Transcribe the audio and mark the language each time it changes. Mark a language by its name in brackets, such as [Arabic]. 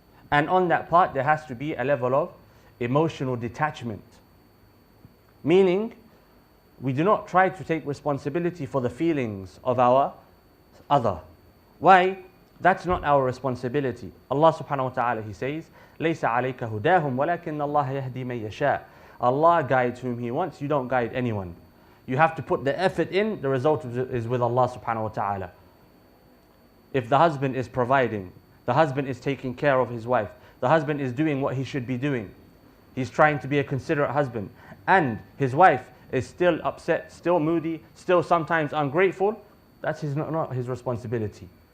[English] And on that part, there has to be a level of emotional detachment. Meaning, we do not try to take responsibility for the feelings of our other. Why? That's not our responsibility. Allah subhanahu wa ta'ala, He says, [Arabic] لَيْسَ عَلَيْكَ هُدَاهُمْ وَلَكِنَّ اللَّهَ يَهْدِي مَن يَشَاءُ. [English] Allah guides whom He wants, you don't guide anyone. You have to put the effort in, the result is with Allah subhanahu wa ta'ala. If the husband is providing, the husband is taking care of his wife, the husband is doing what he should be doing, he's trying to be a considerate husband, and his wife is still upset, still moody, still sometimes ungrateful, that's not his responsibility.